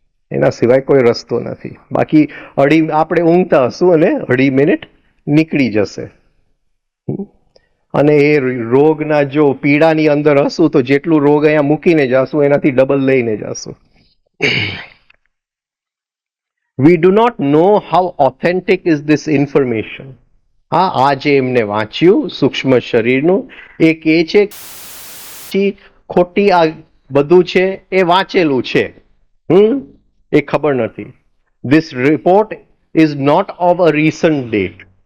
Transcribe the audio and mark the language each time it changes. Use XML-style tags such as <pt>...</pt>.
<gu>એના સિવાય કોઈ રસ્તો નથી. બાકી આપણે ઊંઘતા હશું અને 2.5 મિનિટ નીકળી જશે. અને એ રોગના જો પીડાની અંદર હશું તો જેટલું રોગ અહીંયા મૂકીને જાશું એનાથી ડબલ લઈને જાશું.</gu> <en>We do not know how authentic is this information.</en> <gu>હા, આજે એમને વાંચ્યું સૂક્ષ્મ શરીરનું, એ કહે છે ખોટી આ બધું છે એ વાંચેલું છે, એ ખબર નથી.</gu> <en>This report is not of a recent date.</en>